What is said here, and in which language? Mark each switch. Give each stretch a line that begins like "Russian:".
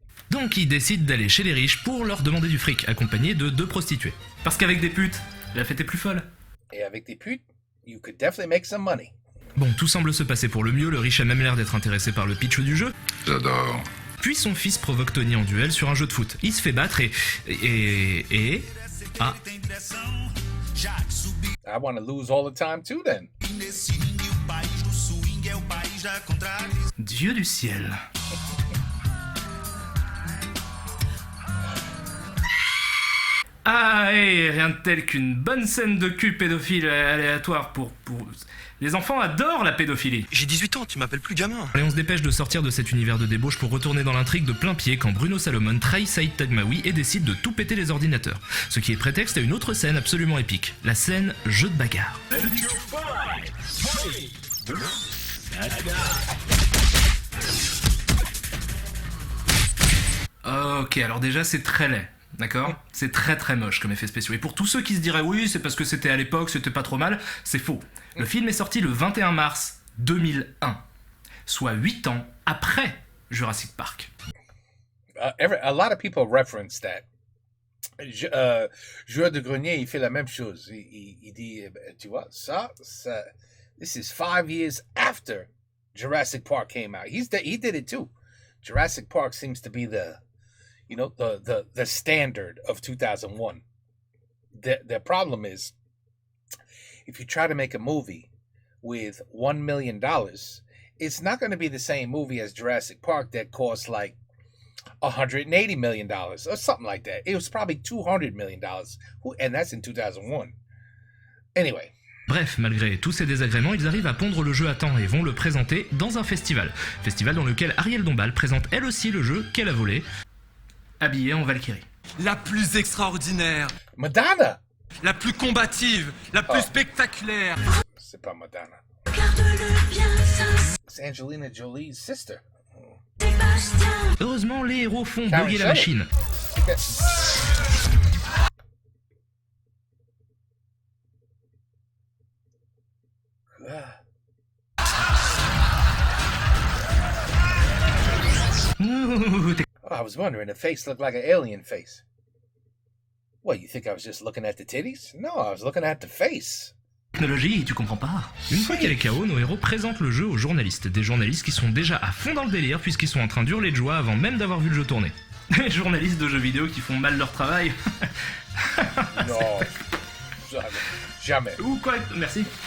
French: Donc ils décident d'aller chez les riches pour leur demander du fric, accompagnés de 2 prostituées. Parce qu'avec des putes, la fête est plus folle. Et avec des putes,
English: you could definitely make some money.
French: Bon, tout semble se passer pour le mieux, le riche a même l'air d'être intéressé par le pitch du jeu. J'adore. Puis son fils provoque Tony en duel sur un jeu de foot. Il se fait battre et... Ah,
English: I want to lose all the time too then.
French: Dieu du ciel. Ah, et rien de tel qu'une bonne scène de cul pédophile aléatoire pour... Les enfants adorent la pédophilie. J'ai 18 ans, tu m'appelles plus gamin. Et on se dépêche de sortir de cet univers de débauche pour retourner dans l'intrigue de plein pied quand Bruno Salomon trahit Saïd Tagmaoui et décide de tout péter les ordinateurs. Ce qui est prétexte à une autre scène absolument épique, la scène jeu de bagarre. Ok, alors déjà c'est très laid. D'accord? C'est très très moche comme effet spéciaux. Et pour tous ceux qui se diraient oui, c'est parce que c'était à l'époque, c'était pas trop mal, c'est faux. Le film est sorti le 21 mars 2001, soit 8 ans après Jurassic Park.
English: A lot of people reference that.
French: Joueur de grenier, il fait la même chose. Il dit, tu vois, ça,
English: this is 5 years after Jurassic Park came out. He did it too. Jurassic Park seems to be the standard of 2001. The problem is, if you try to make a movie with $1 million, it's not going to be the same movie as Jurassic Park that costs like $180 million or something like that. It was probably $200 million, and that's in 2001. Anyway.
French: Bref, malgré tous ces désagréments, ils arrivent à pondre le jeu à temps et vont le présenter dans un festival. Festival dans lequel Ariel Dombal présente elle aussi le jeu qu'elle a volé, habillée en Valkyrie. La plus extraordinaire. Madonna. La plus combative, la plus spectaculaire. C'est pas Madonna. Regarde-le bien, ça. C'est
English: Angelina Jolie's sister.
French: Sébastien. Heureusement, les héros font Karen bugger la Shelley. machine.
English: Oh, I was wondering, the face looked like an alien face. What, you think I was just looking at the titties? No, I was looking at the face.
French: Technologie, tu comprends pas. Une fois qu'elle est KO, nos héros présentent le jeu aux journalistes. Des journalistes qui sont déjà à fond dans le délire puisqu'ils sont en train d'hurler de joie avant même d'avoir vu le jeu tourner. Les journalistes de jeux vidéo qui font mal leur travail. Non, jamais. Ou quoi, merci.